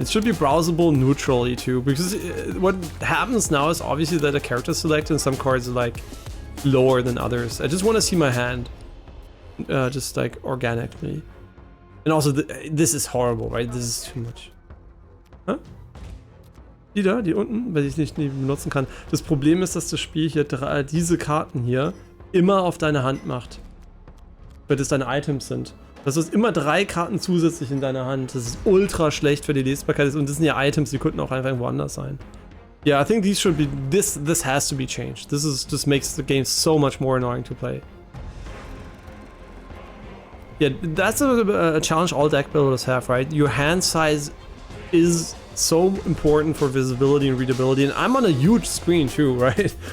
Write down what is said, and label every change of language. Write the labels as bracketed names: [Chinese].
[English] It should be browsable neutrally too, because what happens now is obviously that a character select in some cards are like lower than others. I just want to see my hand, just like organically. And also, this is horrible, right? This is too much. Huh? [German] Die da, die unten, weil ich nicht benutzen kann. Das Problem ist, dass das Spiel hier diese Karten hier immer auf deine Hand macht. Weil das deine Items sind. Das ist immer 3 Karten zusätzlich in deiner Hand. Das ist ultra schlecht für die Lesbarkeit. Und das sind ja Items, die könnten auch einfach woanders sein. [English] Yeah, I think these should be, this has to be changed. This makes the game so much more annoying to play. Yeah, that's a challenge all deck builders have, right? Your hand size is so important for visibility and readability, and I'm on a huge screen too, right?